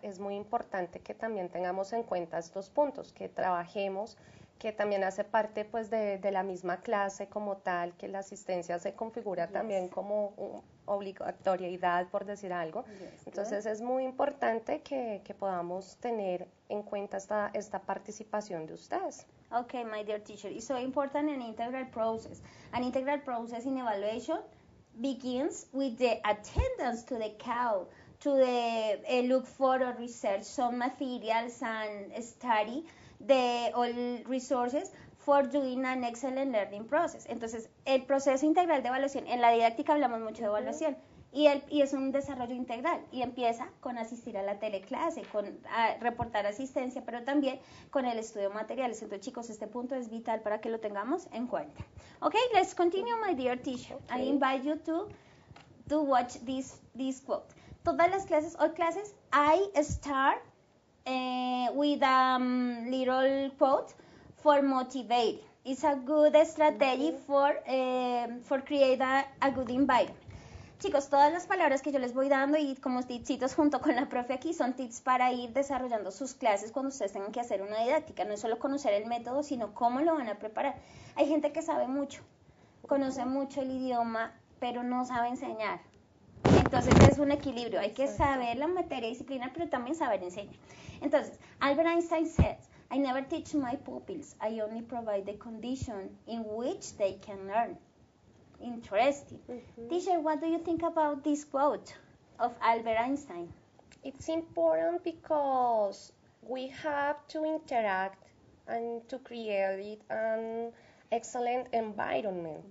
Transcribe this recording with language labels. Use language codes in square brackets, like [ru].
[es] Es muy importante que también tengamos en cuenta estos puntos, que trabajemos, que también hace parte pues de la misma clase como tal, que la asistencia se configura también como obligatoriedad, por decir algo. Entonces es muy importante que podamos tener en cuenta esta participación de ustedes. [en] Okay, my dear teacher, it's so important an integral process. An integral process in evaluation begins with the attendance to the cow, to the look for or research some materials and study the all resources for doing an excellent learning process. [es] Entonces, el proceso integral de evaluación, en la didáctica hablamos mucho de evaluación, y es un desarrollo integral, y empieza con asistir a la teleclase, con reportar asistencia, pero también con el estudio de materiales. Entonces, chicos, este punto es vital para que lo tengamos en cuenta. [en] Okay, let's continue, my dear teacher. Okay. I invite you to watch this quote. [es] Todas las clases, [en] all classes, I start with a little quote for motivate. It's a good strategy for create a good environment. [es] Chicos, todas las palabras que yo les voy dando y como tipsitos junto con la profe aquí son tips para ir desarrollando sus clases cuando ustedes tengan que hacer una didáctica. No es solo conocer el método, sino cómo lo van a preparar. Hay gente que sabe mucho, conoce mucho el idioma, pero no sabe enseñar. Entonces es un equilibrio, hay que saber la materia disciplinar, pero también saber enseñar. [en] Entonces, Albert Einstein says, I never teach my pupils, I only provide the condition in which they can learn. Interesting. Teacher, what do you think about this quote of Albert Einstein? It's important because we have to interact and to create an excellent environment.